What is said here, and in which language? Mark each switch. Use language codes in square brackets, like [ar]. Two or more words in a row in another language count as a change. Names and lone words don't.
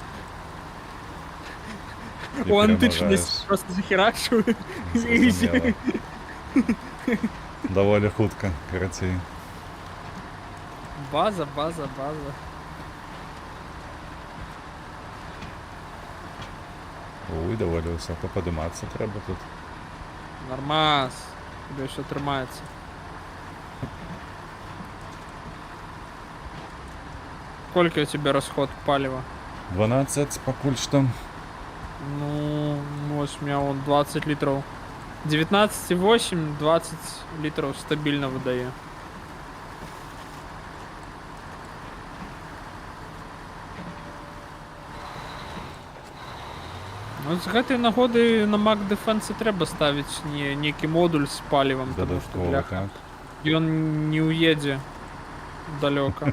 [uk] У античність просто захерачую. [be] Доволі хутка, карацей. База. [uk] Ой, даволі высоко подиматися треба тут. Нормас. Тебе все тримається. [ru] Сколько у тебя расход палива? 12 покуль что. Ну, вот у меня вон 20 литров. 19,8, 20 литров стабильно выдаю. [be] Ну, з гэтай нагоды на Mac Defense трэба ставіць некі модуль з палівам, тому што, бляха, ён не уедзе далёка.